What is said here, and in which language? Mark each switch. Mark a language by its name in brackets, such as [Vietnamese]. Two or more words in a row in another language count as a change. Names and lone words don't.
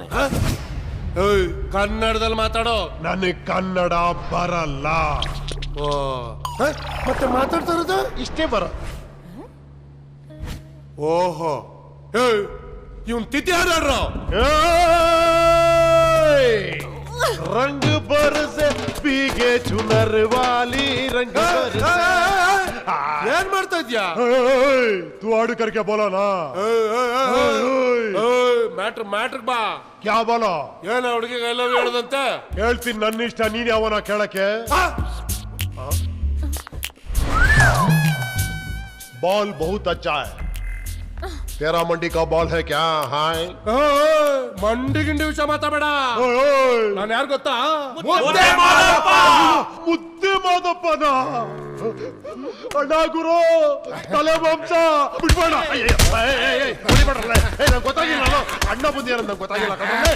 [Kannada] ಕನ್ನಡದಲ್ಲಿ ಮಾತಾಡೋ. ನನಗೆ ಕನ್ನಡ ಬರಲ್ಲ. ಮತ್ತೆ ಮಾತಾಡ್ತಾ ಇರೋದು ಇಷ್ಟೇ ಬರ. ಓಹೋ, ಇವನ್ ತಿಥಿ ಹಾಡ್ರ. [Hindi] रंग बरसे भीगे चुनर वाली रंग बरसे [Kannada] ಏನ್ ಮಾಡ್ತಾ ಇದ್ಯಾ? [Hindi] तू आड़ू करके बोला ना [Kannada] ಮ್ಯಾಟ್ರ್ ಬಾ. [Hindi] क्या बोलो [Kannada] ಏನ ಹುಡುಗಿಗೆ [English] I love [Kannada] ಹೇಳದಂತೆ? ಹೇಳ್ತೀನಿ ನನ್ನ ಇಷ್ಟ, ನೀನ್ ಯಾವನ ಕೇಳಕ್ಕೆ? [Hindi] बॉल बहुत अच्छा है, तेरा मंडी का बॉल है क्या? हाय [Kannada] ಮಂಡಿ ಗಿಂಡಿ ವಿಷಯ ಮಾತಾಡಬೇಡ. ನಾನು ಯಾರು ಗೊತ್ತಾ? ಮುದ್ದೆ ಮಾದಪ್ಪನ ಅಣ್ಣ ಗುರು ತಲೆ ಮಾಂಸ ಬಿಡ್ಬೇಡ. ಹೊಡಿಬೇಡ್ರಲ್ಲ, ನಂಗೆ ಗೊತ್ತಾಗಿಲ್ಲ, ಅಣ್ಣ ಬಂದಿರ ನಂಗೆ ಗೊತ್ತಾಗಿಲ್ಲ ಕಣ್ರೆ.